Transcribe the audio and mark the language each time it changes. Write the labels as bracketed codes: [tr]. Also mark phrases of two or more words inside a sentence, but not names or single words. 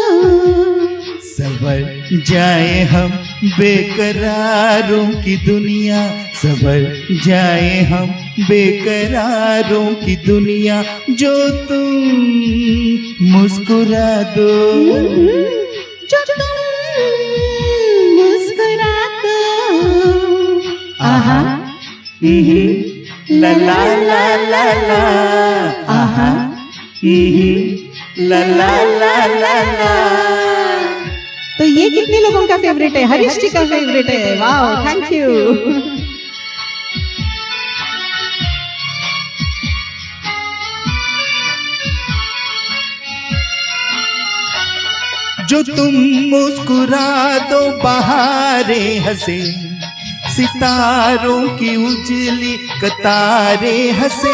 [hi] सवर जाए हम बेकरारों की दुनिया, सवर जाए हम बेकरारों की दुनिया। जो तुम मुस्कुरा दो, जो तुम मुस्कुरा दो। आहा ला ला ला ला ला, आहा ला ला ला ला ला। तो ये कितने लोगों का फेवरेट है? हरीश जी का फेवरेट है। वाह, [en] thank you. [hi] जो तुम मुस्कुरा दो बहारें हंसे, सितारों की उजली कतारे हंसे।